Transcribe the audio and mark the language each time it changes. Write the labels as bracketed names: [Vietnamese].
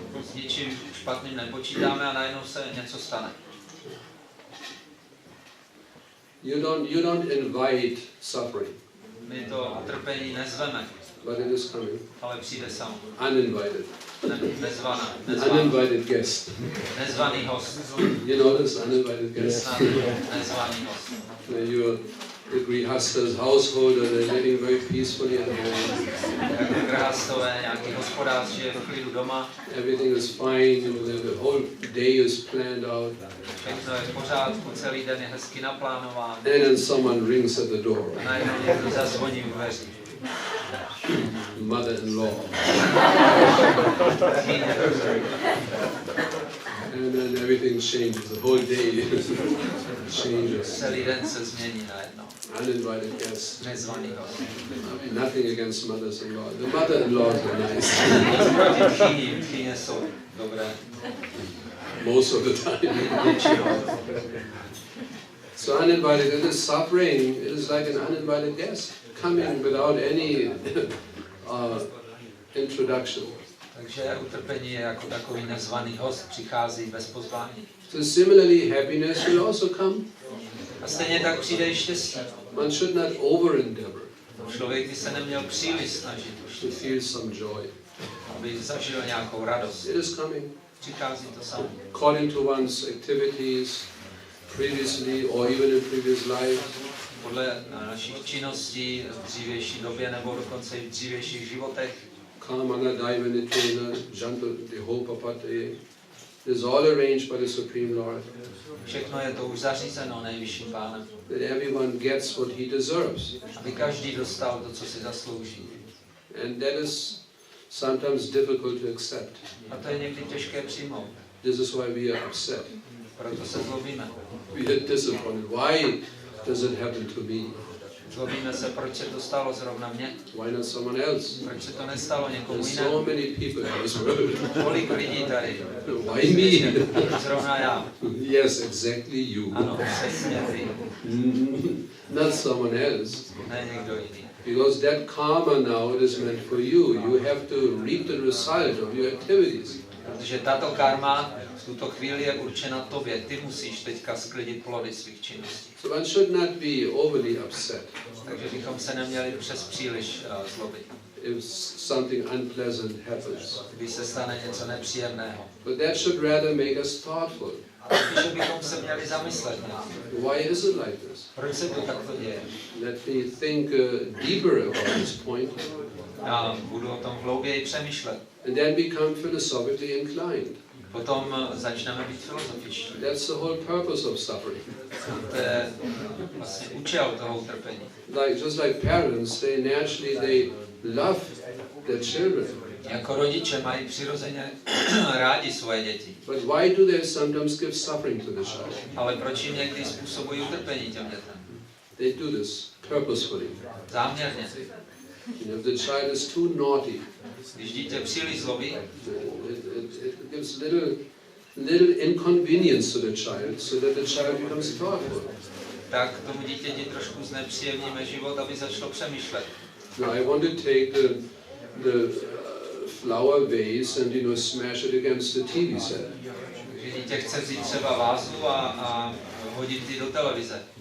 [Czech] S ničím špatným nepočítáme a najednou se něco stane. [English] You don't invite suffering. [Czech] My to utrpení nezveme. [English] but it is coming. [Czech] Ale přijde sám. [English] Uninvited. [Czech] Nezvaný [English] Uninvited guest. [Czech] host. [English] You know this uninvited guest? [Czech] Nezvaný host. [English] You're the Grihastha's householder, they're living very peacefully at home. [Czech] Jako grihastové, nějaký hospodář žije v klidu doma. [English] Everything is fine, you know, the whole day is planned out. [Czech] Všechno je v pořádku, celý den je hezky naplánován. [English] And then someone rings at the door. [Czech] A najednou někdo zazvoní u dveří. [English] Mother-in-law. And then everything changes, the whole day changes. [Czech] Celý den se změní najednou. [English] Uninvited guests. [Czech] Nezvaný host. [English] Nothing against mothers-in-law. The mother-in-laws are nice. [Czech] Tchýně jsou dobré. [English] Most of the time. So uninvited, it is suffering, it is like an uninvited guest coming without any introduction. [Czech] Takže utrpení je jako takový nezvaný host, přichází bez pozvání. [English] So similarly, happiness will also come. [Czech] A stejně tak přijde i štěstí. [English] One should not over-endeavor [Czech] Člověk by se neměl příliš snažit [English] to feel some joy. [Czech] aby zažil nějakou radost. [English] It is coming. [Czech] Přichází to samo. [English] According to one's activities previously or even in previous lives. [Czech] Podle našich činností v dřívější době nebo dokonce i v dřívějších životech. [Sanskrit] Kamana Daivanitena, Janto Dehopapate, [English] it is all arranged by the Supreme Lord. [Czech] Všechno je to už zařízeno nejvyšším pánem. [English] That everyone gets what he deserves. [Czech] Aby každý dostal to, co si zaslouží. [English] And that is sometimes difficult to accept. [Czech] A to je někdy těžké přijmout. [English] This is why we are upset. [Czech] Proto se zlobíme. [English] We are disappointed. Why does it happen to me? [Czech] Zlobíme se, proč se to stalo zrovna mně. [English] Why not someone else? [Czech] Proč se to nestalo někomu [English] There's so [Czech] jinému. [English] many people in this world. [Czech] Kolik lidí tady. [English] Why me? [Czech] Zrovna já. [English] Yes, exactly you. [Czech] Ano, přesně ty. [English] Not someone else. [Czech] Ne někdo jiný. [English] Because that karma now it is meant for you. You have to reap the result of your activities. [Czech] Protože tato karma v tuto chvíli je určena tobě. Ty musíš teďka sklidit plody svých činností. [English] So one should not be overly upset [Czech] Takže bychom se neměli přes příliš zlobit. [English] if something unpleasant happens. [Czech] Když se stane něco nepříjemného. [English] But that should rather make us thoughtful. [Czech] Takže bychom se měli zamyslet. [English] Why is it like this? [Czech] Proč se to takto děje? [English] Let me think deeper about this point. [Czech] A budu o tom hlouběji přemýšlet. [English] And then become philosophically inclined. [Czech] Potom začneme být filozofičtí. [English] That's the whole purpose of suffering. [Czech] To je vlastně účel toho utrpení. [English] Just like parents, they naturally love their children. [Czech] Jako rodiče mají přirozeně rádi svoje děti. [English] But why do they sometimes give suffering to the child? [Czech] Ale proč jim někdy způsobují utrpení těm dětem? [English] They do this purposefully. [Czech] Záměrně. [English] If the child is too naughty, [Czech] Když dítě příliš zlobí, [English] it gives little inconvenience to the child, so that the child becomes thoughtful. [Czech] tak tomu dítěti trošku znepříjemníme život, aby začalo přemýšlet. [English] Now I want to take the flower vase and smash it against the TV set. [Czech] Takže dítě chce vzít třeba vázu a hodit ji do televize.